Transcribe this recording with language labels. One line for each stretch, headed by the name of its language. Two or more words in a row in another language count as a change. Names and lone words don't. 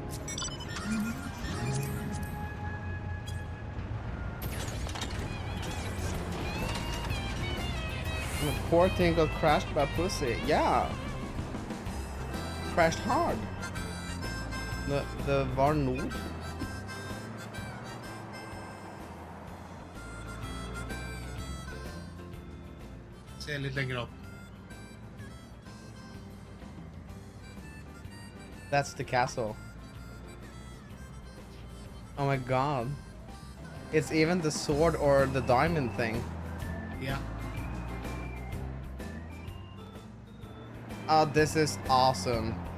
English: The poor thing got crashed by pussy. Yeah. Crashed hard.
Norwegian: Det var nord. Se litt lenger opp.
English: That's the castle. Oh my god. It's even the sword or the diamond thing. Yeah. Oh, this is awesome.